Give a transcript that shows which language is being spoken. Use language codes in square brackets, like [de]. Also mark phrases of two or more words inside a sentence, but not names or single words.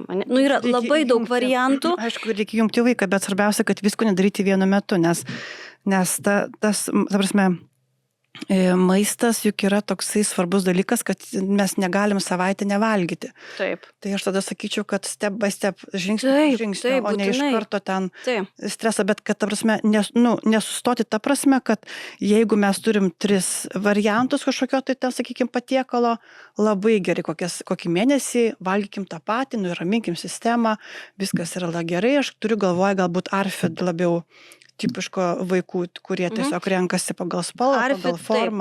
[lt] Nu yra labai daug variantų. Aišku, reikia jungti vaiką, bet svarbiausia, kad visko nedaryti vienu metu, nes ta prasme, maistas juk yra toksai svarbus dalykas, kad mes negalim savaitę nevalgyti. Taip. Tai aš tada sakyčiau, kad [en] step by step, [lt] žingsnį, o ne iš karto ten stresą, bet kad, ta prasme, nesustoti ta prasme, kad jeigu mes turim 3 variantus kažkokio, tai ten, sakykime, patiekalo, labai gerai, kokį mėnesį, valgykim tą patį, nuraminkim sistemą, viskas yra gerai, aš turiu galvoje galbūt ARFID labiau tipiško vaikų, kurie tiesiog renkasi pagal spalvą, pagal formą.